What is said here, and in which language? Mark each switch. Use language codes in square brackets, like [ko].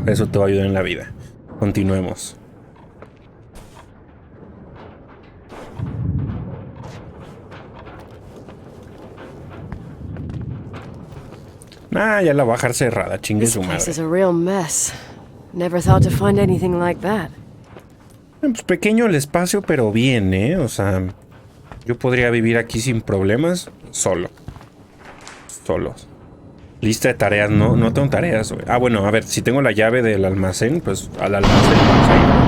[es] Eso te va a ayudar en la vida. Continuemos. Ya la voy a dejar cerrada, chingue su madre. [en] This place is a real mess. Never thought to find anything like that. [es] Pues pequeño el espacio, pero bien, O sea, yo podría vivir aquí sin problemas, solo. Lista de tareas, no tengo tareas, güey. Bueno, a ver, si tengo la llave del almacén, pues al almacén vamos a ir.